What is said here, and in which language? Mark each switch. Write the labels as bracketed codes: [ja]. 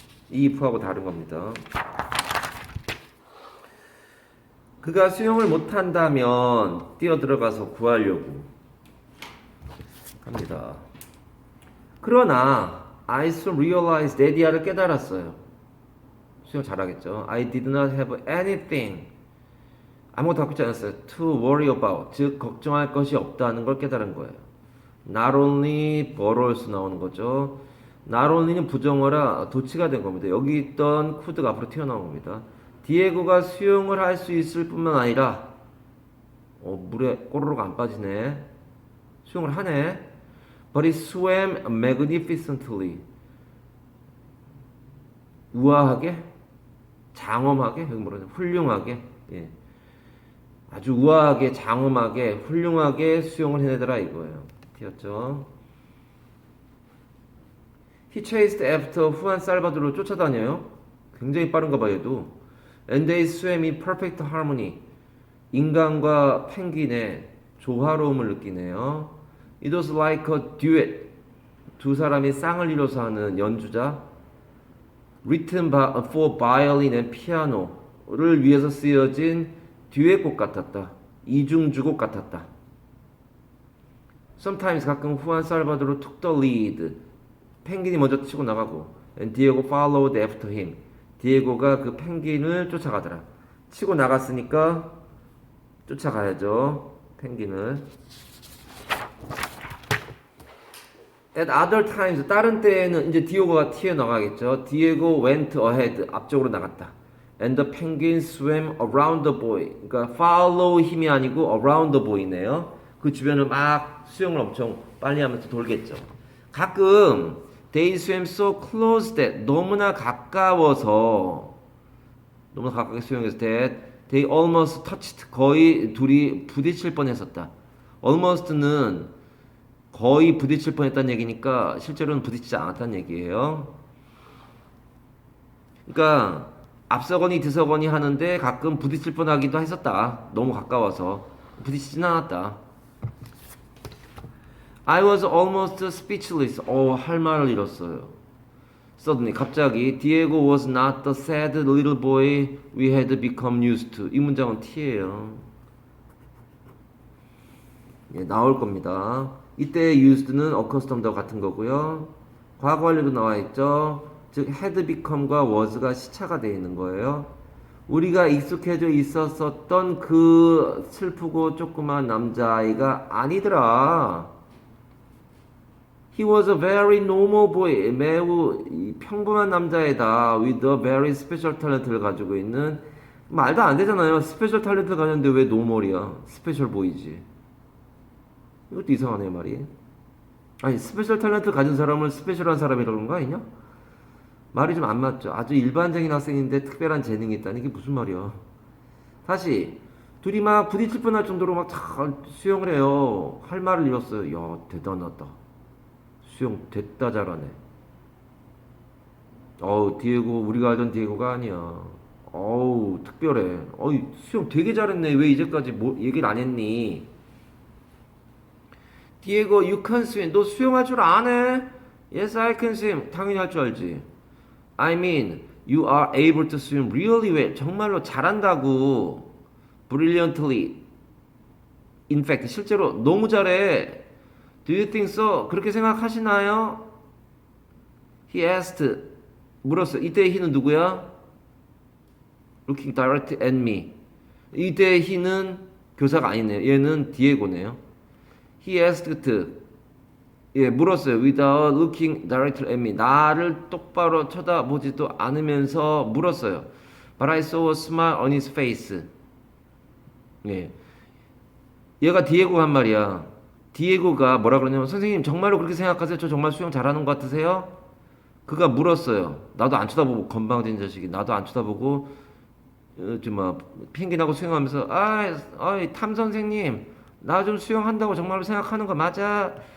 [ko] 이 if하고 다른 겁니다. 그가 수영을 못한다면 뛰어들어가서 구하려고 합니다. 그러나 [en] I soon realized [ko] 데디아를 깨달았어요. 수영 잘하겠죠. [en] I did not have anything [ko] 아무것도 갖고 있지 않았어요. [en] To worry about [ko] 즉 걱정할 것이 없다는 걸 깨달은 거예요. [en] Not only but also [ko] 나오는 거죠. Not only는 부정어라 도치가 된 겁니다. 여기 있던 could가 앞으로 튀어나온 겁니다. 디에고가 수영을 할 수 있을 뿐만 아니라 물에 꼬르륵 안 빠지네. 수영을 하네. [en] But he swam magnificently. [ko] 우아하게, 장엄하게, 여기 뭐라죠? 훌륭하게, 예. 아주 우아하게, 장엄하게, 훌륭하게 수영을 해내더라 이거예요. 튀었죠. [en] He chased after [ko] 후안 살바도르를 쫓아다녀요. 굉장히 빠른가 봐요, 얘도. [en] And they swam in perfect harmony. [ko] 인간과 펭귄의 조화로움을 느끼네요. [en] It was like a duet. [ko] 두 사람이 쌍을 이뤄서 하는 연주자. [en] Written for violin and piano [ko] 를 위해서 쓰여진 듀엣곡 같았다. 이중주곡 같았다. [en] Sometimes [ko] 가끔 [en] 후안 살바도르 took the lead. [ko] 펭귄이 먼저 치고 나가고 [en] and Diego followed after him. [ko] 디에고가 그 펭귄을 쫓아가더라. 치고 나갔으니까 쫓아가야죠. 펭귄을. [en] At other times [ko] 다른 때에는 이제 디에고가 튀어나가겠죠. [en] Diego went ahead [ko] 앞쪽으로 나갔다. [en] And the penguin swam around the boy. [ko] 그러니까 follow 힘이 아니고 around the boy네요. 그 주변을 막 수영을 엄청 빨리 하면서 돌겠죠. 가끔 [en] they swam so close that [ko] 너무나 가까워서 너무나 가깝게 수영해서 [en] that they almost touched [ko] 거의 둘이 부딪힐 뻔했었다. almost는 거의 부딪힐 뻔했다는 얘기니까 실제로는 부딪히지 않았다는 얘기예요. 그러니까 앞서거니 뒤서거니 하는데 가끔 부딪힐 뻔하기도 했었다. 너무 가까워서 부딪히진 않았다. [en] I was almost speechless. [ko] 할 말을 잃었어요. [en] Suddenly, [ko] 갑자기 [en] Diego was not the sad little boy we had become used to. [ko] 이 문장은 T예요. 예, 나올 겁니다. 이때 used는 accustomed와 같은 거고요. 과거 완료도 나와 있죠. 즉 had become과 was가 시차가 되어 있는 거예요. 우리가 익숙해져 있었던 그 슬프고 조그만 남자아이가 아니더라. [en] He was a very normal boy. [ko] 매우 평범한 남자애다. [en] With a very special talent [ko] 를 가지고 있는. 말도 안 되잖아요. 스페셜 탤런트를 가졌는데 왜 노멀이야? 스페셜 보이지. 이것도 이상하네 말이. 아니 스페셜 탤런트 가진 사람을 스페셜한 사람이라고 그런 거 아니냐? 말이 좀 안 맞죠. 아주 일반적인 학생인데 특별한 재능이 있다는 게 무슨 말이야. 다시 둘이 막 부딪힐 뻔할 정도로 막 잘 수영을 해요. 할 말을 잃었어요. 야 대단하다. 수영 됐다 잘하네. 어우 디에고 우리가 알던 디에고가 아니야. 어우 특별해. 어이 수영 되게 잘했네. 왜 이제까지 뭐 얘기를 안 했니? [en] 디에고 you can swim. [ko] 너 수영할 줄 아네? [en] Yes I can swim. [ko] 당연히 할 줄 알지. [en] I mean you are able to swim really well. [ko] 정말로 잘한다고. [en] Brilliantly. In fact [ko] 실제로 너무 잘해. [en] Do you think so? [ko] 그렇게 생각하시나요? [en] He asked. [ko] 물었어. 이때 he는 누구야? [en] Looking direct at me. [ko] 이때 he는 교사가 아니네요. 얘는 디에고네요. [en] He asked. [ko] 예, 물었어요. [en] Without looking directly at me. [ko] 나를 똑바로 쳐다보지도 않으면서 물었어요. [en] But I saw a smile on his face. [ko] 예. 얘가 디에고가 한 말이야. 디에고가 뭐라 그러냐면 선생님 정말로 그렇게 생각하세요? 저 정말 수영 잘하는 것 같으세요? 그가 물었어요. 나도 안 쳐다보고 건방진 자식이 나도 안 쳐다보고 좀 핑계나고 수영하면서 탐 선생님 나 좀 수영한다고 정말로 생각하는 거 맞아?